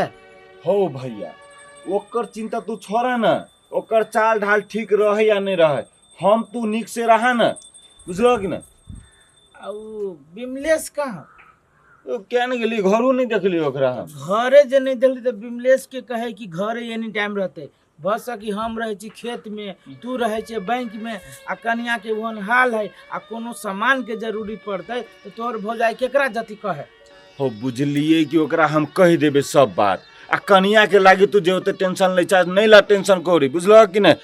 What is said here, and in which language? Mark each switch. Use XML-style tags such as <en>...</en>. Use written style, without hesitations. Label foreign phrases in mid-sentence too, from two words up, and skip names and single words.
<mai>हो भैया ओकर चिंता तू छोड़ा ना, ओकर चाल ढाल ठीक रहे या नहीं रहे, हम तू निक से रहा ना, बुझलो कि ना? आ उ बिमलेश कहाँ? तो क्या नहीं गेली, घरों नहीं देखली ओकरा हम। घरे जे नहीं देखली तो बिमलेश के कहे कि घरे</mai> <en>any time</en> <mai>रहते। बस कि हम रहे छी खेत में, तू रहे छे बैंक में, आ कनिया के वहन हाल है, आ कोनो सामान के जरूरी पड़ते तो तोहर भौजाई केकरा जति कहे। हो बुझलिए कि ओकरा हम कह देबे सब बात। आ कनिया के लागी तू जे ओते टेंशन ले चाह नहीं ला टेंशन कोरी, बुझलो कि नहीं?</mai>